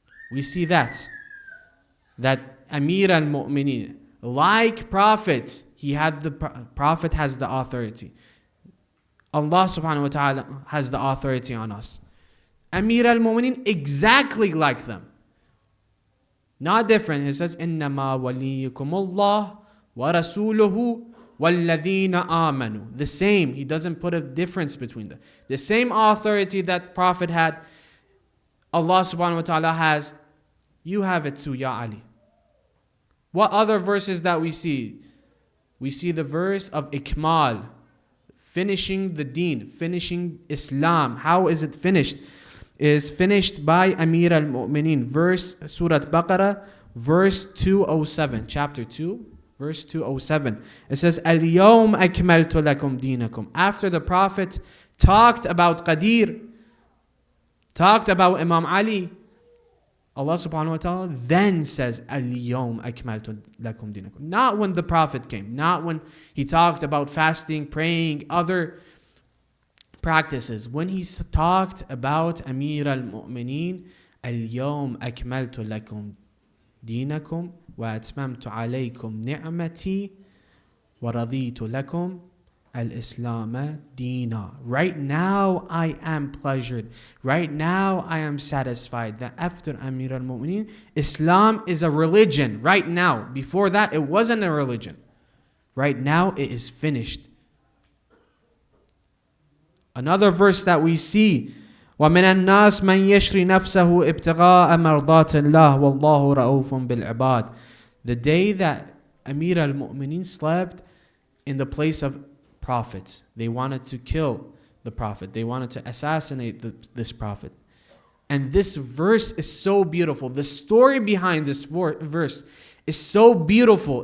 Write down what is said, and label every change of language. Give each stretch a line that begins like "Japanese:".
English: We see that Amir al-Mu'minin, like Prophet, Prophet has the authority. Allah subhanahu wa ta'ala has the authority on us. Amir al-Mu'minin exactly like them. Not different. It says,
Arabic: إِنَّمَا وَلِيُّكُمُ اللَّهُ وَرَسُولُهُ وَالَّذِينَ آمَنُوا.
English: The same. He doesn't put a difference between them. The same authority that Prophet had, Allah subhanahu wa ta'ala has. You have it too, Ya Ali. What other verses that we see? We see the verse of Ikmal, finishing the deen, finishing Islam. How is it finished? It is finished by Amir al-Mu'minin. Surah Baqarah, verse 207. Chapter 2, verse 207. It says,
Arabic: Al-Yawm akmaltu lakum dinakum.
English: After the Prophet talked about Qadir, talked about Imam Ali, Allah subhanahu wa ta'ala then says, Al-Yawm akmaltu lakum dinakum. Not when the Prophet came, not when he talked about fasting, praying, other practices. When he talked about Amir al-Mu'mineen,
Arabic: اليوم أكملت لكم دينكم وأتممت عليكم نعمتي ورضيت لكم الإسلام دينا.
English: Right now I am pleasured. Right now I am satisfied that after Amir al-Mu'mineen, Islam is a religion. Right now. Before that, it wasn't a religion. Right now, it is finished. Another verse that we see,
Arabic: وَمِنَ النَّاسِ مَنْ يَشْرِ نَفْسَهُ ابْتِغَاءَ مَرْضَاتِ اللَّهِ وَاللَّهُ رَؤُوفٌ بِالْعِبَادِ.
English: The day that Amir al-Mu'mineen slept in the place of prophets. They wanted to kill the prophet. They wanted to assassinate this prophet. And this verse is so beautiful. The story behind this verse is so beautiful.